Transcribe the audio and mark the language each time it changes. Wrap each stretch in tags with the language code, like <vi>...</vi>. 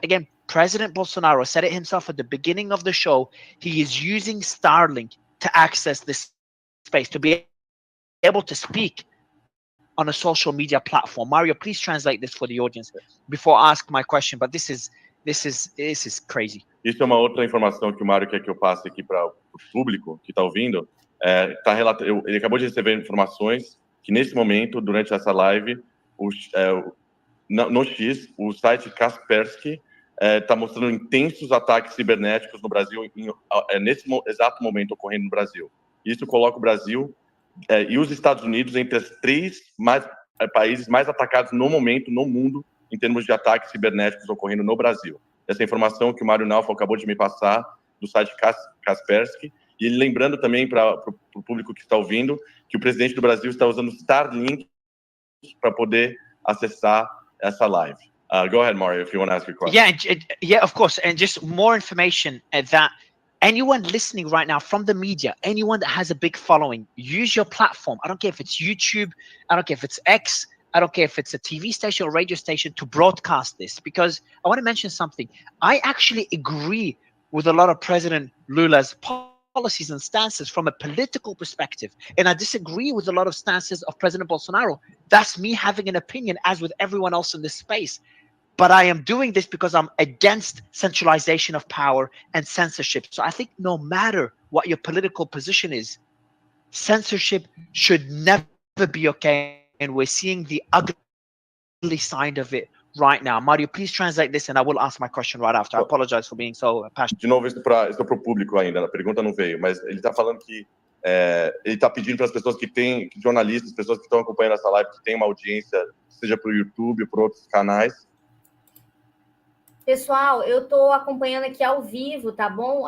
<en>Again, President Bolsonaro said it himself at the beginning of the show. He is using Starlink to access this space, to be able to speak on a social media platform. Mario, please translate this for the audience before I ask my question. But this is crazy.</en> <pt>Isso é uma outra informação que o Mário quer que eu passe aqui para o público que está ouvindo. Ele acabou de receber informações que, nesse momento, durante essa live, no X, o site Kaspersky está mostrando intensos ataques cibernéticos no Brasil, nesse exato momento ocorrendo no Brasil. Isso coloca o Brasil e os Estados Unidos entre os 3 países mais atacados no momento, no mundo, em termos de ataques cibernéticos ocorrendo no Brasil. Essa informação que o Mário Naufal acabou de me passar do site Kaspersky, e ele lembrando também para o público que está ouvindo que o presidente do Brasil está usando Starlink para poder acessar essa live.</pt> <en>Go ahead, Mario, if you want to ask your question. Yeah, of course. And just more information that anyone listening right now from the media, anyone that has a big following, use your platform. I don't care if it's YouTube, I don't care if it's X, I don't care if it's a TV station or radio station, to broadcast this, because I want to mention something. I actually agree with a lot of President Lula's policies and stances from a political perspective, and I disagree with a lot of stances of President Bolsonaro. That's me having an opinion, as with everyone else in this space. But I am doing this because I'm against centralization of power and censorship. So I think no matter what your political position is, censorship should never be okay. And we're seeing the ugly side of it right now. Mario, please translate this and I will ask my question right after. I apologize for being so passionate.</en> <pt>De novo, isso é para o público ainda, a pergunta não veio, mas ele está falando que ele está pedindo para as pessoas que têm, jornalistas, pessoas que estão acompanhando essa live, que têm uma audiência, seja para o YouTube ou por outros canais. Pessoal, eu estou acompanhando aqui ao vivo, tá bom?</pt>